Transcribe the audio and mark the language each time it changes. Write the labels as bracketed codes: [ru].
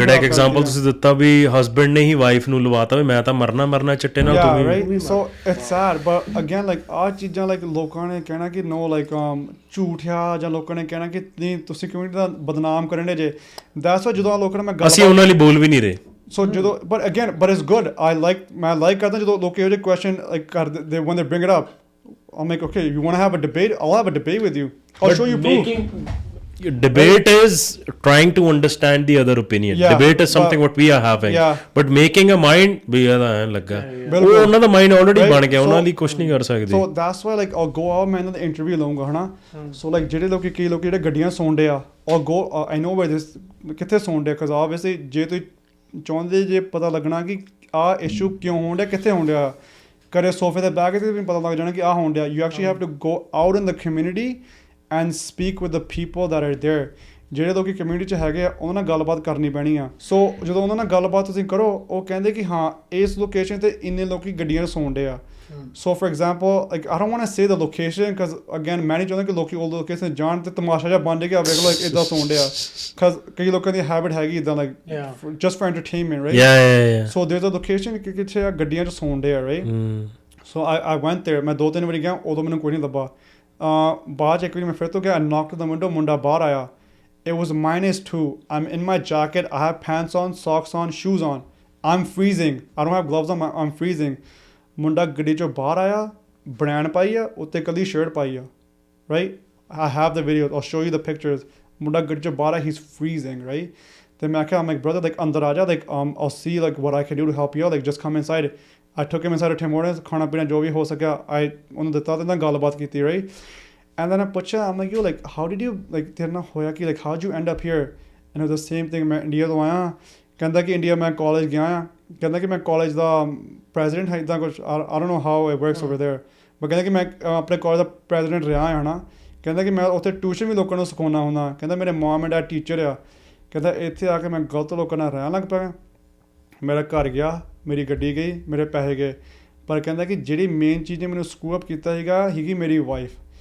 [pa] ਜਿਹੜਾ ਇੱਕ ਐਗਜ਼ਾਮਪਲ ਤੁਸੀਂ ਦਿੱਤਾ ਵੀ ਹਸਬੈਂਡ ਨੇ ਹੀ ਵਾਈਫ ਨੂੰ ਲਵਾਤਾ ਵੀ ਮੈਂ ਤਾਂ ਮਰਨਾ ਚਿੱਟੇ ਨਾਲ ਤੂੰ ਵੀ [en] so it's sad but again [pa] like ਆਹ ਚੀਜ਼ਾਂ ਲਾਈਕ ਲੋਕਾਂ ਨੇ ਕਹਿਣਾ ਕਿ ਨੋ ਲਾਈਕ ਝੂਠ ਆ ਜਾਂ ਲੋਕਾਂ ਨੇ ਕਹਿਣਾ ਕਿ ਨਹੀਂ ਤੁਸੀਂ ਕਮਿਊਨਿਟੀ ਦਾ ਬਦਨਾਮ ਕਰਨ ਦੇ ਜੇ ਦੈਟਸ ਵਾਈ ਜਦੋਂ ਲੋਕਾਂ ਨਾਲ ਮੈਂ ਗੱਲ ਅਸੀਂ ਉਹਨਾਂ ਲਈ ਬੋਲ ਵੀ ਨਹੀਂ ਰਹੇ ਸੋ ਜਦੋਂ ਬਟ ਇਟਸ ਗੁੱਡ ਮੈਂ ਲਾਈਕ ਕਰਦਾ ਜਦੋਂ ਲੋਕ ਇਹੋ ਜਿਹੇ ਕੁਐਸਚਨ ਲਾਈਕ ਕਰਦੇ [en] when they bring it up I'm like okay you want to have a debate I'll have a debate with you I'll show you proof debate is trying to understand the other opinion debate is something what we are having but making a mind [pa] ਵੀ ਇਹਦਾ ਐਂ ਲੱਗਾ ਉਹ ਉਹਨਾਂ ਦਾ mind already ਬਣ ਗਿਆ ਉਹਨਾਂ ਲਈ ਕੁਝ ਨਹੀਂ ਕਰ ਸਕਦੇ so that's why like I'll go out ਮੈਂ ਇਹਨਾਂ ਦਾ ਇੰਟਰਵਿਊ ਲਵਾਂਗਾ ਹਨਾ so like ਜਿਹੜੇ ਲੋਕੀ ਕਈ ਲੋਕੀ ਜਿਹੜੇ ਗੱਡੀਆਂ ਸੌਂਦੇ ਆ I'll go I know where this ਕਿੱਥੇ ਸੌਂਦੇ because obviously ਜੇ ਤੁਸੀਂ ਚਾਹੁੰਦੇ ਜੇ ਪਤਾ ਲੱਗਣਾ ਕਿ ਆਹ ਇਸ਼ੂ ਕਿਉਂ ਹੋਣ ਡਿਆ ਕਿੱਥੇ ਹੋਣ ਡਿਆ ਕਦੇ ਸੋਫੇ ਦੇ ਬੈਗ 'ਤੇ ਵੀ ਪਤਾ ਲੱਗ ਜਾਣਾ ਕਿ ਆਹ ਹੋਣ ਡਿਆ [en] you actually have to go out in the community and speak with the people that are there [pa] ਜਿਹੜੇ ਲੋਕੀ ਕਮਿਊਨਿਟੀ 'ਚ ਹੈਗੇ ਆ ਉਹਨਾਂ ਨਾਲ ਗੱਲਬਾਤ ਕਰਨੀ ਪੈਣੀ ਆ ਸੋ ਜਦੋਂ ਉਹਨਾਂ ਨਾਲ ਗੱਲਬਾਤ ਤੁਸੀਂ ਕਰੋ ਉਹ ਕਹਿੰਦੇ ਕਿ ਹਾਂ ਇਸ ਲੋਕੇਸ਼ਨ 'ਤੇ ਇੰਨੇ ਲੋਕੀ ਗੱਡੀਆਂ ਸੌਂਦੇ ਆ ਸੋ for example like [en] I don't want to say the location because again [pa] ਮੈਂ ਨਹੀਂ ਚਾਹੁੰਦਾ ਕਿ ਲੋਕੀ ਉਹ ਲੋਕੇਸ਼ਨ ਜਾਣ ਤੇ ਤਮਾਸ਼ਾ ਜਿਹਾ ਬਣ ਕੇ ਆ ਵੇਖ ਲਓ ਇੱਦਾਂ ਸੌਂਦੇ ਆ ਬਿਕਾਜ਼ ਕਈ ਲੋਕਾਂ ਦੀ ਹੈਬਿਟ ਹੈਗੀ ਇੱਦਾਂ like just for entertainment right so ਦੇਅਰਸ a location ਕਿ ਕਿੱਥੇ ਆ ਗੱਡੀਆਂ 'ਚ ਸੌਂਦੇ ਆ ਰਾਈਟ ਸੋ ਆਈ ਵੈਂਟ देयर ਮੈਂ 2-3 ਵਾਰੀ ਗਿਆ ਉਦੋਂ ਮੈਨੂੰ ਕੋਈ ਨਹੀਂ ਲੱਭਾ ਬਾਅਦ 'ਚ ਇੱਕ ਵਾਰੀ ਮੈਂ ਫਿਰ ਤੋਂ ਗਿਆ, [en] I knocked on the window, [pa] ਮੁੰਡਾ ਬਾਹਰ ਆਇਆ. [en] It was -2. I'm in my jacket. I have pants on, socks on, shoes on. I'm freezing. I don't have gloves on. I'm freezing. [pa] ਮੁੰਡਾ ਗੱਡੀ 'ਚੋਂ ਬਾਹਰ ਆਇਆ, ਬਨੈਣ ਪਾਈ ਆ, ਉੱਤੇ ਕੱਲੀ ਸ਼ਰਟ ਪਾਈ ਆ. [en] Right? I have the video. I'll show you the pictures. [pa] ਮੁੰਡਾ ਗੱਡੀ 'ਚੋਂ ਬਾਹਰ ਆਇਆ, [en] he's freezing, right? ਤੇ ਮੈਂ ਕਿਹਾ, I'm like, brother, like [pa] ਅੰਦਰ ਆ ਜਾ, [en] like I'll see like what I can do to help you out. Like just come inside. I took him inside of Tim Hortons. [pa] ਖਾਣਾ ਪੀਣਾ ਜੋ ਵੀ ਹੋ ਸਕਿਆ ਉਹਨੂੰ ਦਿੱਤਾ ਤੇ ਨਾਲ ਗੱਲਬਾਤ ਕੀਤੀ, right? [en] And then I ਪੁੱਛਿਆ, I'm like, yo, like, how did you, like, [pa] ਤੇਰੇ ਨਾਲ ਹੋਇਆ ਕਿ, [en] like, how did you end up here? [pa] And it was the same thing, ਮੈਂ ਇੰਡੀਆ ਤੋਂ ਆਇਆ, ਕਹਿੰਦਾ ਕਿ ਇੰਡੀਆ ਮੈਂ ਕਾਲਜ ਗਿਆ ਆ, ਕਹਿੰਦਾ ਕਿ ਮੈਂ ਕਾਲਜ ਦਾ ਪ੍ਰੈਜ਼ੀਡੈਂਟ ਹੈ, ਇੱਦਾਂ ਕੁਛ, [en] I don't know how it works over there, [pa] but ਕਹਿੰਦਾ ਕਿ ਮੈਂ ਆਪਣੇ ਕਾਲਜ ਦਾ ਪ੍ਰੈਜ਼ੀਡੈਂਟ ਰਿਹਾ ਹੈ ਨਾ, ਕਹਿੰਦਾ ਕਿ ਮੈਂ ਉੱਥੇ ਟਿਊਸ਼ਨ ਵੀ ਲੋਕਾਂ ਨੂੰ ਸਿਖਾਉਂਦਾ ਹੁੰਦਾ, ਕਹਿੰਦਾ ਮੇਰੇ ਮਮ ਐਂਡ ਡੈਡ ਟੀਚਰ ਆ, ਕਹਿੰਦਾ ਇੱਥੇ ਆ ਕੇ ਮੈਂ ਗਲਤ ਲੋਕਾਂ ਨਾਲ ਰਹਿਣ ਲੱਗ ਪਿਆ, ਮੇਰਾ ਘਰ ਗਿਆ, ਮੇਰੀ ਗੱਡੀ ਗਈ, ਮੇਰੇ ਪੈਸੇ ਗਏ, ਪਰ ਕਹਿੰਦਾ ਕਿ ਜਿਹੜੀ ਮੇਨ ਚੀਜ਼ ਨੇ ਮੈਨੂੰ ਸਕੂ ਅਪ ਕੀਤਾ ਸੀਗੀ ਮੇਰੀ ਵਾਈਫ.